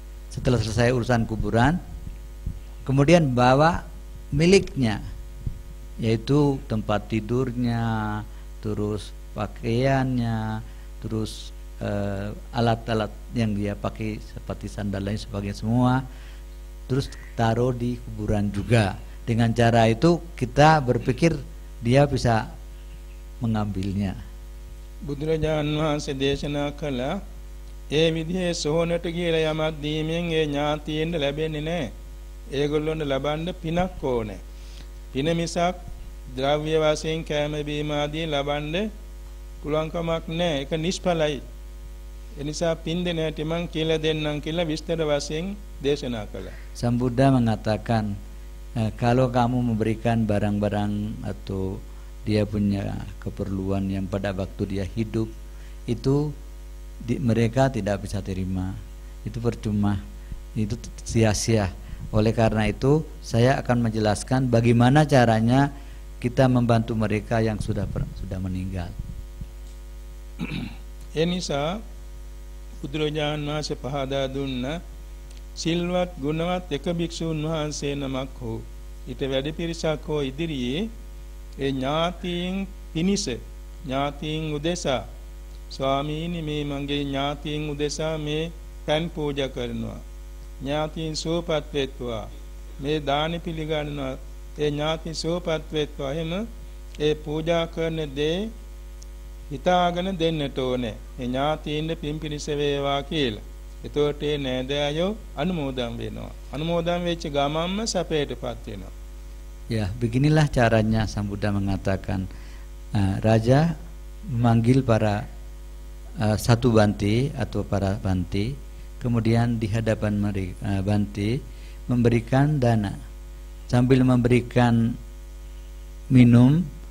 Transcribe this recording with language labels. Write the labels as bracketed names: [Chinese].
[Indonesian] Setelah selesai urusan kuburan, kemudian bawa miliknya, yaitu tempat tidurnya, terus pakaiannya, terus alat-alat yang dia pakai seperti sandal lain sebagainya semua, terus taruh di kuburan juga. Dengan cara itu kita berpikir dia bisa mengambilnya. [Sinhala] බුදුරජාණන් වහන්සේ දේශනා කළා ඒ විදිහේ සෝනට කියලා යමක් දීමෙන් ඒ ඥාතීන්ට ලැබෙන්නේ නැහැ. ඒගොල්ලොන්ට ලබන්න පිනක් ඕනේ. පින මිසක් ද්‍රව්‍ය වශයෙන් කැම බීම ආදී ලබන්න පුළුවන් කමක් නැහැ. ඒක නිෂ්ඵලයි. ඒ නිසා පින් දෙන හැටි මං කියලා දෙන්නම් කියලා විස්තර වශයෙන් දේශනා කළා. [Indonesian] Sang Buddha mengatakan kalau kamu memberikan barang-barang atau dia punya keperluan yang pada waktu dia hidup itu mereka tidak bisa terima, itu percuma, itu sia-sia. Oleh karena itu saya akan menjelaskan bagaimana caranya kita membantu mereka yang sudah meninggal. [Sinhala] ඒ නිසා බුදුරජාණන් වහන්සේ පහදා දුන්න සිල්වත් ගුණවත් එක භික්ෂුන් වහන්සේ නමක් හෝ ඊට වැඩි පිරිසක් හෝ ඉදිරියේ ඒ ඥාතීන් පිනිස ඥාතීන් උදෙසා ස්වාමීනි මේ මගේ ඥාතීන් උදෙසා මේ පෑන් පූජා කරනවා, ඥාතීන් සුවපත් වෙත්වා, මේ දානි පිළිගන්නවා, ඒ ඥාතීන් සුවපත් වෙත්වා, එහෙම ඒ පූජා කරන දේ හිතාගෙන දෙන්නට ඕනේ. ඒ ඥාතීන්ට පින් පිණිස වේවා කියලා. එතකොට ඒ නෑදෑයෝ අනුමෝදන් වෙනවා. අනුමෝදන් වෙච්ච ගමන්ම සැපයටපත් වෙනවා. [Indonesian] Ya, beginilah caranya Sang Buddha mengatakan raja memanggil para satu banti atau para banti, kemudian di hadapan mereka banti memberikan dana sambil memberikan minum,